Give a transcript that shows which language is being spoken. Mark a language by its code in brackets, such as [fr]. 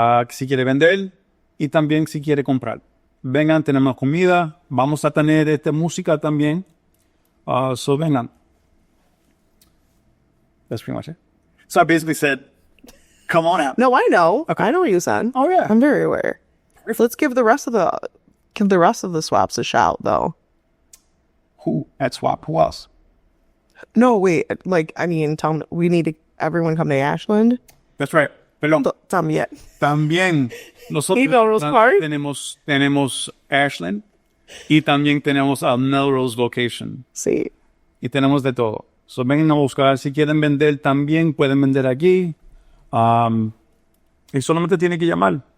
[es] Si quiere vender y también si quiere comprar. Vengan, tenemos comida. Vamos a tener música también. So vengan. [en] That's pretty much it. So I basically said, come on out. No, I know. Okay. I know what you said. Oh, yeah. I'm very aware. Let's give the rest of the swaps a shout, though. Who at Swap? Who else? No, wait. Like, I mean, we need everyone come to Ashland. That's right. [es] Perdón. También. También nosotros tenemos Ashland y también tenemos al Melrose location. Sí. Y tenemos de todo. So vengan a buscar. Si quieren vender también pueden vender aquí. Y solamente tiene que llamar.